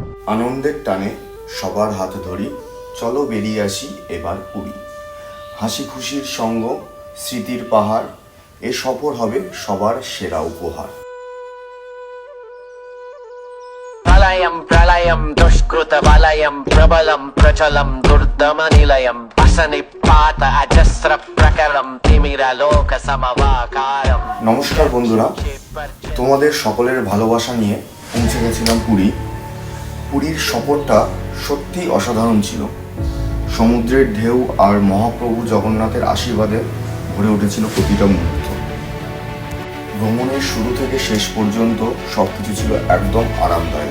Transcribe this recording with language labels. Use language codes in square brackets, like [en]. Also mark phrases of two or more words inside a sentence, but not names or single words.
[bn] আনন্দের টানে সবার হাত ধরি, চলো বেরিয়ে আসি এবার পুরী। হাসি খুশির সঙ্গ, স্মৃতির পাহাড়, এ সফর হবে সবার সেরা উপহার। [te] ప్రళయం ప్రళయం దుష్కృతవలయం ప్రబలం ప్రచలం దుర్దమనిలయం అసనిపాత అజస్ర ప్రకరం తిమిరలోక సమవాకారం। [bn] নমস্কার বন্ধুরা, তোমাদের সকলের ভালোবাসা নিয়ে পৌঁছে গেছিলাম পুরী। পুরীর সফরটা সত্যি অসাধারণ ছিল। সমুদ্রের ঢেউ আর মহাপ্রভু জগন্নাথের আশীর্বাদে ভরে উঠেছিল প্রতিটা মুহূর্ত। ভ্রমণের শুরু থেকে শেষ পর্যন্ত সবকিছু ছিল একদম আরামদায়ক।